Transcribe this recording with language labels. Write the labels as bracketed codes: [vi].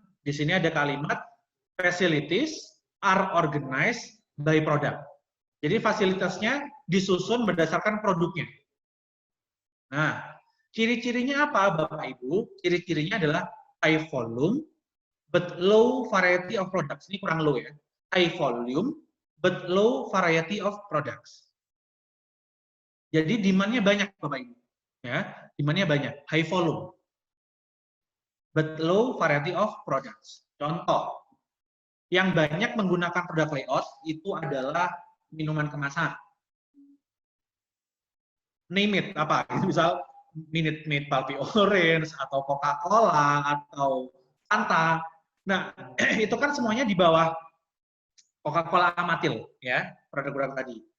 [id] Di sini ada kalimat [en] facilities are organized by product. [id] Jadi fasilitasnya disusun berdasarkan produknya. Nah, ciri-cirinya apa Bapak Ibu? Ciri-cirinya adalah [en] high volume, but low variety of products. [id] Ini kurang low ya. [en] High volume, but low variety of products. [id] Jadi demand-nya banyak Bapak Ibu. Ya, demand-nya banyak, [en] high volume, but low variety of products. [id] Contoh, yang banyak menggunakan produk layout itu adalah minuman kemasan. [en] Name it, [id] apa? Misal Minute Maid Pulpy Orange, atau Coca-Cola, atau Fanta. Nah, itu kan semuanya di bawah Coca-Cola Amatil, ya, produk-produk tadi.